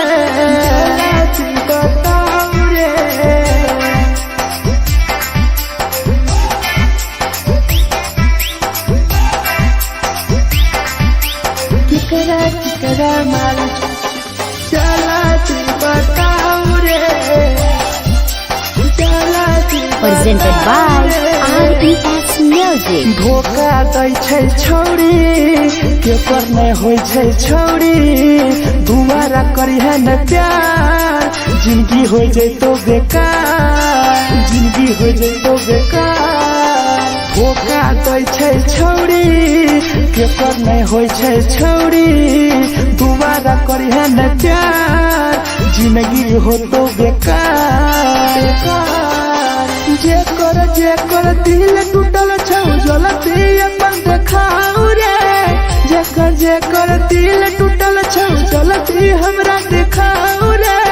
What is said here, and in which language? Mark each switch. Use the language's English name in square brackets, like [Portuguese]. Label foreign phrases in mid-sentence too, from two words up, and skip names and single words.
[Maithili] जला दी बताओ रे। केकरा माल जला दी बताओ रे। [English] Presented by RES Music. [Maithili] धोखा दै छै छौरी केकर नहीं होय छै छौरी। दुबारा करिहे न प्यार जिंदगी हो जैतो बेकार। जिंदगी हो जैतो बेकार। धोखा दै छै छौरी केकर नहीं होय छै छौरी। दुबारा करिहे न प्यार जिंदगी हो तो बेकार। जेकर दिल टूटल छौ जलती अपन देखाओ रे। जेकर दिल टूटल छौ जलती हमरा देखाओ रे।